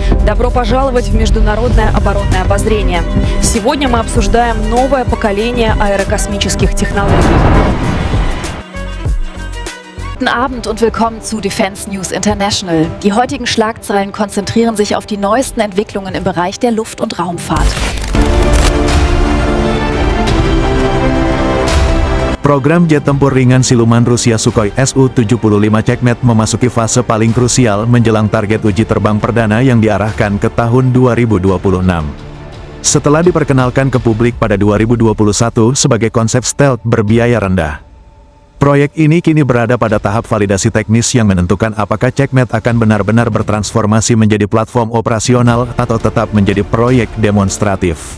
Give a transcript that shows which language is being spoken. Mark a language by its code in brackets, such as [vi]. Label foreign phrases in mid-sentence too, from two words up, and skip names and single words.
[ru] Добро пожаловать в Международное оборонное обозрение. Сегодня мы обсуждаем новое поколение аэрокосмических технологий. [de] Guten Abend und willkommen zu Defense News International. Die heutigen Schlagzeilen konzentrieren sich auf die neuesten Entwicklungen im Bereich der Luft- und Raumfahrt. [id] Program jet tempur ringan siluman Rusia Sukhoi Su-75 Checkmate memasuki fase paling krusial menjelang target uji terbang perdana yang diarahkan ke tahun 2026. Setelah diperkenalkan ke publik pada 2021 sebagai konsep stealth berbiaya rendah, proyek ini kini berada pada tahap validasi teknis yang menentukan apakah Checkmate akan benar-benar bertransformasi menjadi platform operasional atau tetap menjadi proyek demonstratif.